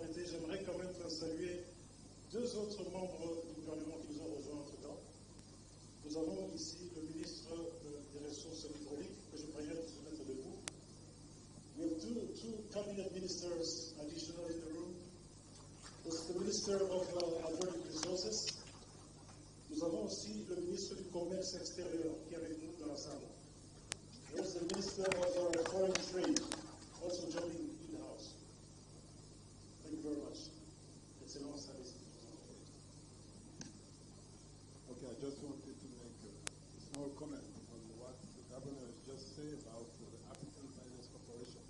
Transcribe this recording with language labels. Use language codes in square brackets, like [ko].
[fr] j'aimerais quand même saluer deux autres membres du gouvernement qui nous ont rejoints entre-temps. Nous avons ici le ministre des Ressources hydrauliques, que je prie de se mettre debout. [en] We have two cabinet ministers additional in the room. There's the Minister of Hydraulic Resources. [fr] Nous avons aussi le ministre du Commerce extérieur qui est avec nous dans la salle. [en] There's the Minister of Foreign Trade, also joining in the house. Thank you very much. Excellent service. Okay, I just wanted to make a small comment on what the governor has just said about the African Finance Corporation.